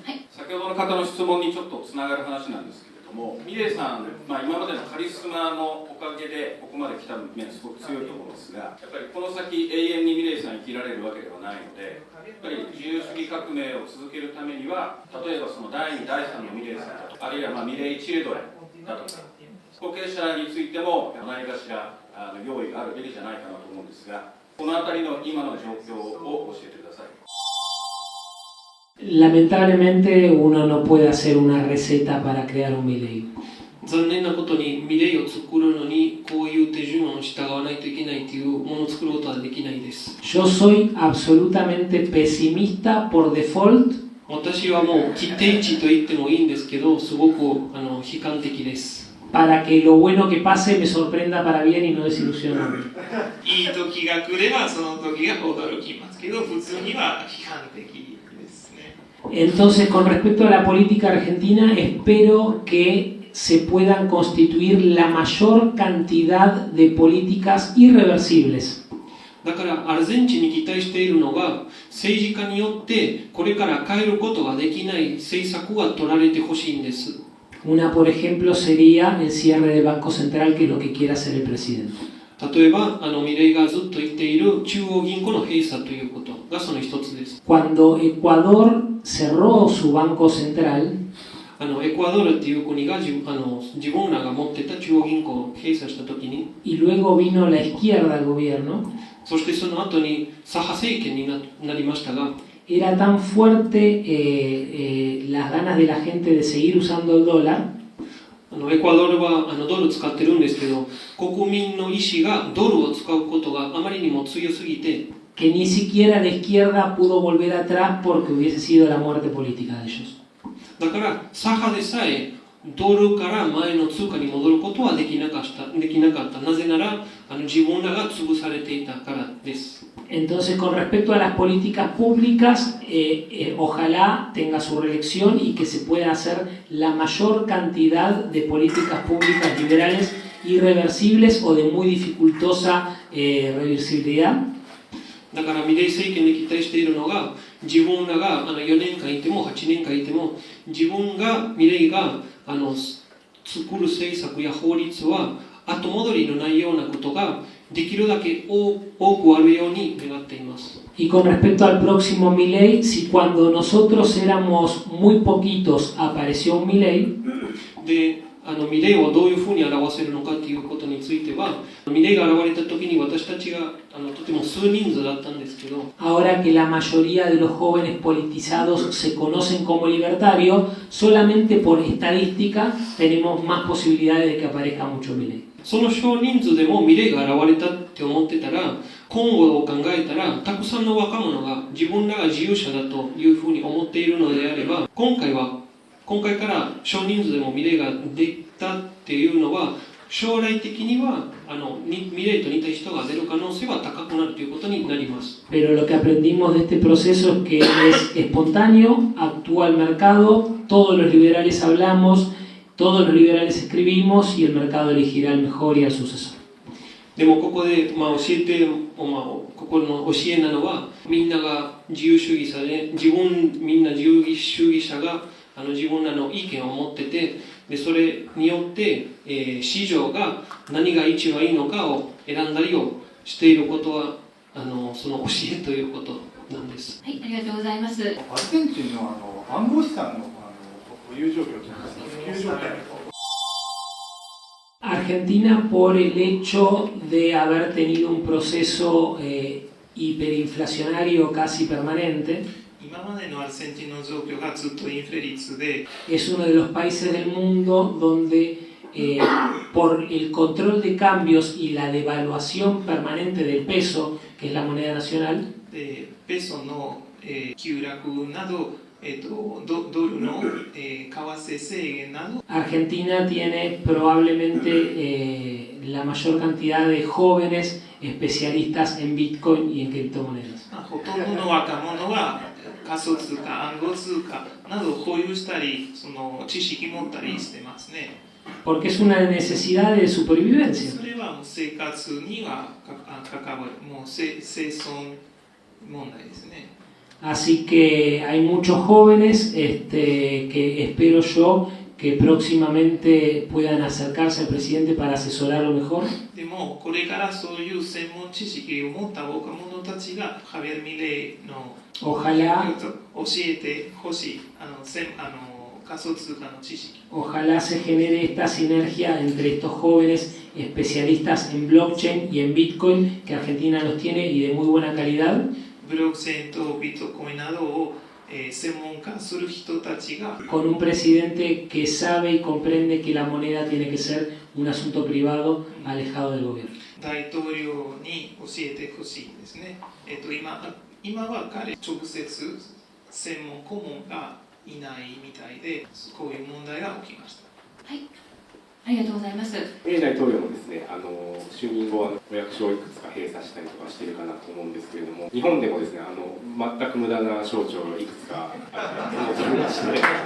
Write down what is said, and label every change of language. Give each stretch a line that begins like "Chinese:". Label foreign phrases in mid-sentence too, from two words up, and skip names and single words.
Japanese: 先ほどの方の質問にちょっとつながる話なんですけれども、ミレイさん、今までのカリスマのおかげでここまで来た面すごく強いと思うんですが、やっぱりこの先永遠にミレイさん生きられるわけではないので、やっぱり自由主義革命を続けるためには、例えばその第2、第3のミレイさんだとか、あるいはミレイチルドレンだとか、後継者についても何かしら用意があるべきじゃないかなと思うんですが、この辺りの今の状況を教えてください。
Spanish: Lamentablemente uno no puede hacer una receta para crear un Milei.
Japanese: 残念なことにミレイを作るのにこういう手順を従わないといけないというものを作ることはできないです。
Spanish: Yo soy absolutamente pesimista por default.
Japanese: 私はもう切手位置と言ってもいいんですけど、すごく悲観的です。
Spanish: Para que lo bueno que pase me sorprenda para bien y no desilusionarme.
Japanese: いい時が来ればその時が驚きますけど、普通には批判的ですね。
Spanish: Entonces, con respecto a la política argentina, espero que se puedan constituir la mayor cantidad de políticas irreversibles.
Japanese: だからアルゼンチンに期待しているのが、政治家によってこれから変えることができない政策が取られてほしいんです。
Spanish: Una, por ejemplo, sería el cierre del Banco Central, que es lo que quiere hacer el presidente.
Japanese: 例えばミレイがずっと言っている中央銀行の閉鎖ということがその一つです。
Spanish: Cuando Ecuador cerró su Banco Central,
Japanese: エクアドルっていう国が自分らが持ってた中央銀行を閉鎖したときに、
Spanish: y luego vino la izquierda al gobierno,
Japanese: そしてその後に左派政権になりましたが、
Spanish: era tan fuerte las ganas de la gente de seguir usando el dólar,
Japanese: エクアドルはドル使ってるんですけど、国民の意思がドルを使うことがあまりにも強すぎて、
Spanish: que ni siquiera la izquierda pudo volver atrás porque hubiese sido la muerte política de ellos.
Japanese: だから左派でさえドルから前の通貨に戻ることはできなかった。なぜなら自分らが潰されていたからです。
Spanish: Entonces, con respecto a las políticas públicas, ojalá tenga su reelección y que se pueda hacer la mayor cantidad de políticas públicas liberales irreversibles o de muy dificultosa reversibilidad.
Japanese: だからミレイ政権で期待しているのが自分らが4年間いても8年間いても、自分がミレイが作る政策や法律は後戻りのないようなことができるだけ多くあるように願っています。
Spanish: Y con respecto al próximo Milei, si cuando nosotros éramos muy poquitos apareció un Milei,
Japanese: でミレイをどういうふうに表せるのかということについては、ミレイが現れた時に私たちがとても数人数だったんですけど、
Spanish: ahora que la mayoría de los jóvenes politizados se conocen como libertarios, solamente por estadística tenemos más posibilidades de que aparezca mucho Milei.
Japanese: その少人数でもミレイが現れたって思ってたら、今後を考えたら、たくさんの若者が自分らが自由者だというふうに思っているのであれば、今回から少人数でもミレイができたっていうのは、将来的にはミレイと似た人が出る可能性は高くなるということになります。
Spanish: Pero lo que aprendimos de este proceso es que es espontáneo, actúa el mercado, todos los liberales hablamos, todos los liberales escribimos y el mercado elegirá al mejor y al sucesor.
Japanese: でもここで教えて、ここの教えなのは、みんなが自由主義者で、みんな自由主義者が自分らの意見を持ってて、でそれによって、市場が何が一番いいのかを選んだりをしていることはその教えということなんです。はい、ありがとうございます。アルゼンチンの暗号資産の保有状況といいますか、普及状態。
Spanish: Argentina, por el hecho de haber tenido un proceso hiperinflacionario casi permanente,
Japanese: 今までのアルゼンチンの状況がずっとインフレ率で、
Spanish: es uno de los países del mundo donde por el control de cambios y la devaluación permanente del peso, que es la moneda nacional,
Japanese: でペソの、急落など、ドルの、為替制限など、
Spanish: Argentina tiene probablemente la mayor cantidad de jóvenes especialistas en Bitcoin y en criptomonedas.
Japanese: ほとんどの若者が仮想通貨、暗号通貨などを保有したり、その知識持ったりしてますね。
Spanish: Porque es una necesidad de supervivencia.
Japanese: それはもう生活には関わる、もう生存問題ですね。
Spanish: Así que hay muchos jóvenes que espero yo que próximamente puedan acercarse al presidente para asesorarlo mejor.
Japanese: でもこれからそういう専門知識を持った若者たちがハビエル・ミレイの
Spanish: Ojalá
Japanese: 教えてほしい仮想通貨の知識。
Spanish: Ojalá se genere esta sinergia entre estos jóvenes especialistas en blockchain y en Bitcoin que Argentina los tiene y de muy buena calidad.
Japanese: ブロックチェーンとビットコインなどを専門化する人たちが
Spanish: Con un presidente que sabe y comprende que la moneda tiene que ser un asunto privado alejado del gobierno.
Japanese: 大統領に教えてほしいですね。今は彼直接専門顧問がいないみたいで、こういう問題が起きました。はい、ありがとうございます。大統領もですね、就任後はお役所をいくつか閉鎖したりとかしているかなと思うんですけれども、日本でもですね、全く無駄な省庁がいくつかありまして、